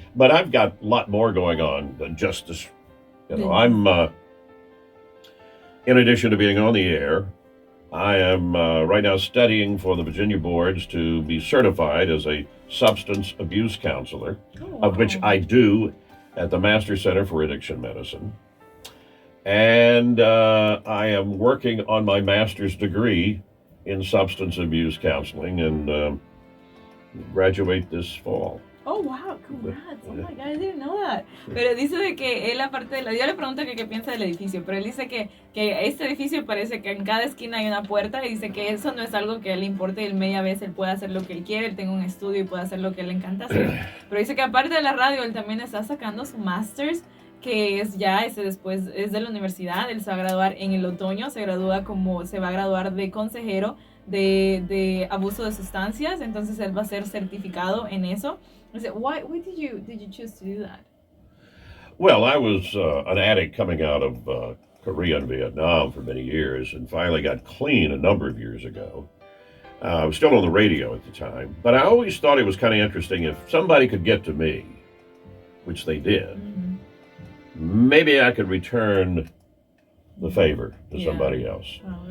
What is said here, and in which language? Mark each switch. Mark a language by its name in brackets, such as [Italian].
[English] But I've got a lot more going on than just this. I'm, in addition to being on the air, I am right now studying for the Virginia boards to be certified as a substance abuse counselor, of which I do at the Master Center for Addiction Medicine. And I am working on my master's degree in substance abuse counseling and graduate this fall. Oh, wow, congrats. Oh my God, I didn't know that. [Spanish] Pero dice de que él, aparte de yo le pregunto que qué piensa del edificio, pero él dice que este edificio parece que en cada esquina hay una puerta y dice que eso no es algo que a él le importe. Él media vez él puede hacer lo que él quiere, él tiene un estudio y puede hacer lo que le encanta hacer. Pero dice que aparte de la radio, él también está sacando su master's, que es ya después es de la universidad. Él se va a graduar en el otoño, se va a graduar de consejero de abuso de sustancias, entonces él va a ser certificado en eso. [English] I said, why did you choose to do that? Well, I was an addict coming out of Korea and Vietnam for many years and finally got clean a number of years ago. I was still on the radio at the time, but I always thought it was kind of interesting if somebody could get to me, which they did, maybe I could return the favor to somebody else.